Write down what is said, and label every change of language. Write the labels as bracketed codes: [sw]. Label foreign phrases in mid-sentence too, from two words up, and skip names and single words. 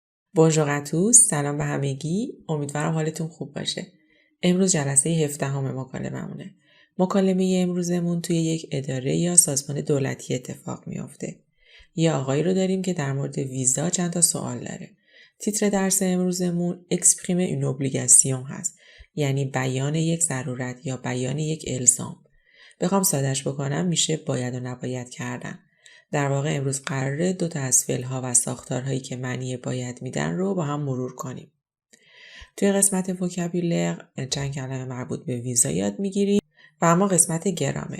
[fr] Bonjour à tous, [fa] سلام به همگی. امیدوارم حالتون خوب باشه. امروز جلسه 17 مکالممونه. مکالمه امروزمون توی یک اداره یا سازمان دولتی اتفاق میافته. یه آقایی رو داریم که در مورد ویزا چند تا سوال داره. تیتر درس امروزمون [fr] exprimer une obligation [fa] هست. یعنی بیان یک ضرورت یا بیان یک الزام. بخوام سادهش بکنم میشه باید و نباید کردن. در واقع امروز قراره دو تا از فعل‌ها و ساختارهایی که معنی باید میدن رو با هم مرور کنیم. توی قسمت وکابولر چند کلمه مربوط به ویزا یاد میگیریم و اما قسمت گرامر.